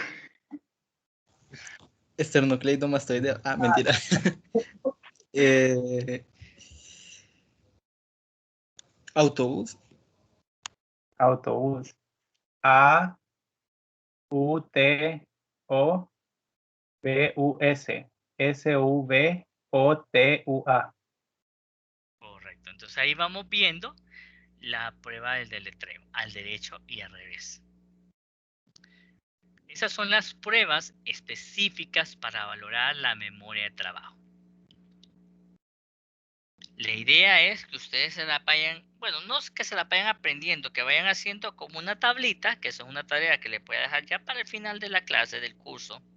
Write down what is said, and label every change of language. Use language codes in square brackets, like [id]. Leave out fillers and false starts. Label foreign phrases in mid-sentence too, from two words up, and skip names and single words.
[es] Esternocleidomastoideo. Ah, mentira. Autobús. autobús. A-U-T-O-B-U-S. S-U-B-O-T-U-A. Correcto. Entonces ahí vamos viendo la prueba del deletreo, al derecho y al revés. Esas son las pruebas específicas para valorar la memoria de trabajo. La idea es que ustedes se la vayan, bueno, no es que se la vayan aprendiendo, que vayan haciendo como una tablita, que eso es una tarea que les voy a dejar ya para el final de la clase, del curso.